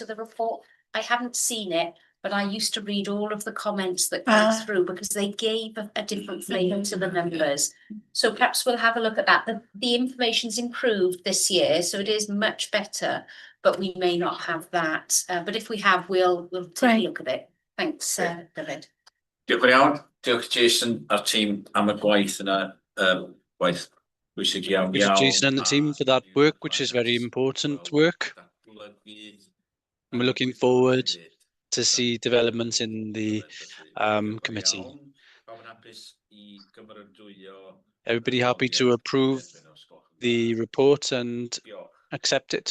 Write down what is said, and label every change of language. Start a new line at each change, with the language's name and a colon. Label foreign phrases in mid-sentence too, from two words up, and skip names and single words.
English: I haven't seen it, but I used to read all of the comments that came through because they gave a different flavour to the numbers. So perhaps we'll have a look at that. The information's improved this year, so it is much better, but we may not have that. But if we have, we'll take a look at it. Thanks, David.
Welsh: Diolch yn iawn. Diolch Jason a'r tîm am y gwaith yna, gwaith bwysig iawn.
English: Thank you, Jason and the team for that work, which is very important work. And we're looking forward to see developments in the committee. Everybody happy to approve the report and accept it?